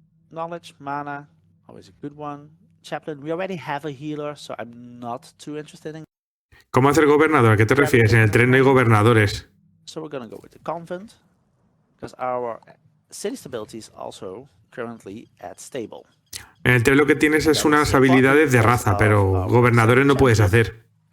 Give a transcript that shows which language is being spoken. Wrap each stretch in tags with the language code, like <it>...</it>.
<en>Knowledge, mana, always a good one. Chaplain, we already have a healer, so I'm not too interested in.</en> <es>¿Cómo hacer gobernador? ¿A qué te refieres? En el tren no hay gobernadores.</es> <en>So we're gonna go with the convent, because our city stability is also currently at stable.</en> <es>En el tren lo que tienes es unas habilidades de raza, pero gobernadores no puedes hacer.</es>